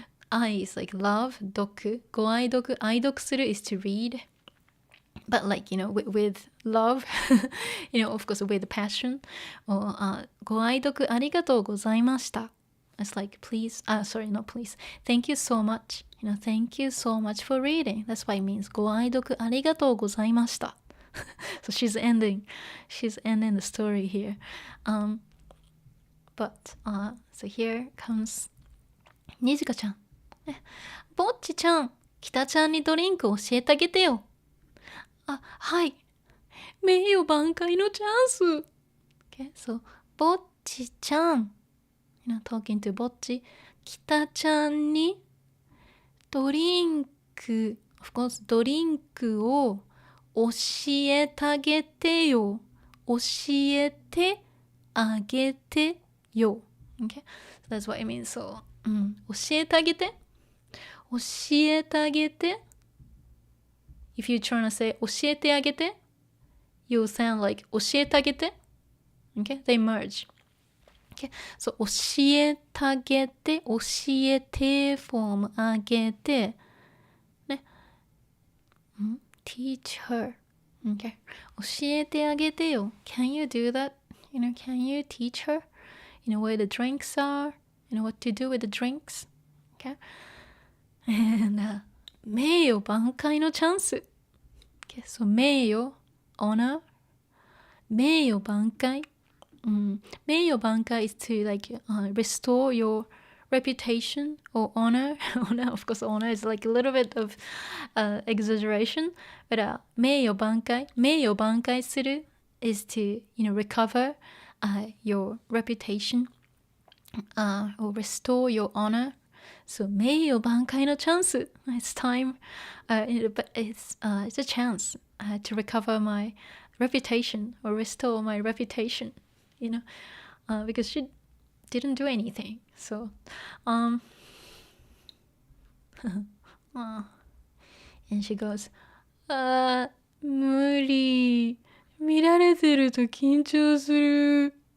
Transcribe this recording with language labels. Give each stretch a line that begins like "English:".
English: 愛 is like love, 読 ご愛読 愛読する is to read, but like, with love, of course with passion, or
Japanese: ご愛読ありがとうございました.
English: It's like, please, sorry, not please, thank you so much, thank you so much for reading. That's what it means.
Japanese: ご愛読ありがとうございました.
English: So she's ending the story here. But so here comes にじかちゃん。
Japanese: ぼっちちゃん、きたちゃんにドリンク教えてあげてよ。はい。名誉挽回のチャンス。
English: Okay, so
Japanese: ぼっちちゃん、
English: talking to
Japanese: ぼっち、きたちゃんにドリンク、
English: of course
Japanese: ドリンクを教えてあげてよ。教えてあげてよ。
English: Okay? So that's what it means.
Japanese: So, 教えてあげて。教えてあげて。
English: If you're trying to say
Japanese: 教えてあげて,
English: you sound like 教えてあげて. Okay? They merge. Okay? So
Japanese: 教えてあげて。教えて form あげて。ね。
English: Teach her. Okay.
Japanese: 教えてあげてよ。
English: Can you do that? Can you teach her? Where the drinks are? What to do with the drinks? Okay.
Japanese: And 名誉挽回のチャンス.
English: Okay. So 名誉 honor. 名誉挽回. 名誉挽回 is to like restore your reputation or honor. Of course, honor is like a little bit of exaggeration, but
Japanese: 名誉挽回する
English: is to recover your reputation or restore your honor.
Japanese: So 名誉挽回のチャンス.
English: It's time, but it's a chance to recover my reputation or restore my reputation. Because she didn't do anything. So, and she goes,
Japanese: 無理。見られてると緊張する。